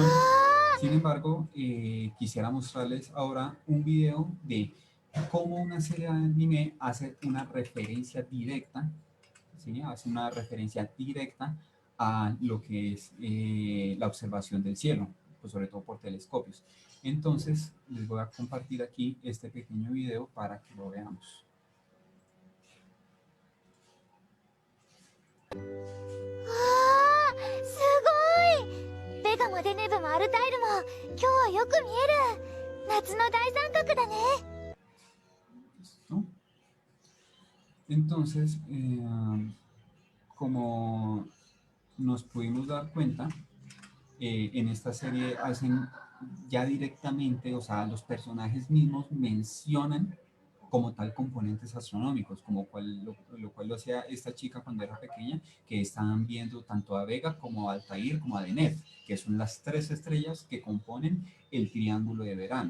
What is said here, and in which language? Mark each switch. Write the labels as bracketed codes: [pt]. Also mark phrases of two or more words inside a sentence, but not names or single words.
[es] Sin embargo, quisiera mostrarles ahora un video de cómo una serie de anime hace una referencia directa, ¿sí? Hace una referencia directa a lo que es la observación del cielo, pues sobre todo por telescopios. Entonces, les voy a compartir aquí este pequeño video para que lo veamos. [ja] すごい。ベガもデネブもアルタイルも今日はよく見える。夏の大三角だね。 [es] ¿No? Entonces, como nos pudimos dar cuenta, en esta serie hacen ya directamente, o sea, los mismos mencionan como tal componentes astronómicos, lo cual lo hacía esta chica cuando era pequeña, que estaban viendo tanto a Vega como a Altair como a Deneb, que son las 3 estrellas que componen el triángulo de verano.